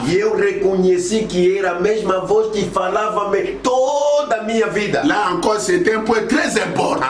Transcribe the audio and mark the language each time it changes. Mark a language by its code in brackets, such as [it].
[pt] E [fr] vie. [pt] eu reconheci que era a mesma voz que falava-me toda a minha vida. [fr] Là encore, c'est un point très important.